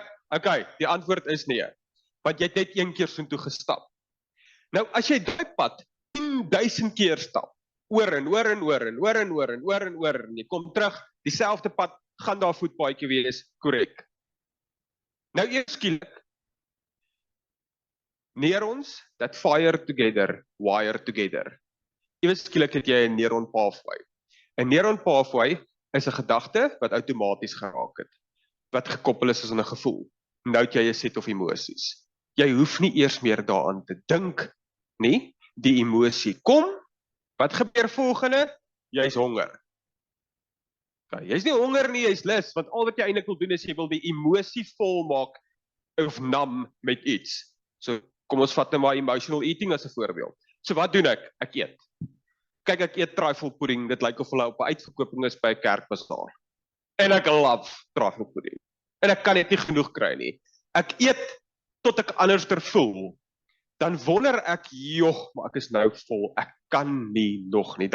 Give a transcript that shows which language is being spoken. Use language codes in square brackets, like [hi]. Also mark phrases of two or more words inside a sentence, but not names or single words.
[af] Okay, die antwoord is nee. Want jy het net een keer soontoe gestap. Nou, as jy die pad 10.000 keer stap, oor en oor en oor en oor en oor en oor en oor en jy kom terug, dieselfde pad, gaan daar voetpaadjie wees, korrek. Nou eers skielik, [en] neurons that fire together, wire together. [af] Eers skielik het jy 'n [en] neuron pathway. [af] 'n [en] Neuron pathway [af] is 'n gedagte wat outomaties geraak het, wat gekoppel is aan 'n gevoel. Nou het jy 'n [en] set of [af] emosies. Jy hoef nie eers meer daaraan te dink nie, die emosie kom, wat gebeur volgende? Jy's honger. Okay, jy's nie honger nie, jy's lus, want al wat jy eintlik wil doen is jy wil die emosie volmaak of nam met iets. So, kom ons vat nou maar [en] emotional eating [af] as 'n voorbeeld. So wat doen ek? Ek eet. Kyk, ek eet [en] trifle pudding, [af] dit lyk of hulle op 'n uitverkoping is by 'n kerkbazaar. En ek [en] love trifle pudding. [af] En ek kan net nie genoeg kry nie. Ek eet tot ek anderster voel. Dan wonder ek, joh, maar ek is nou vol, ek kan nie nog nie.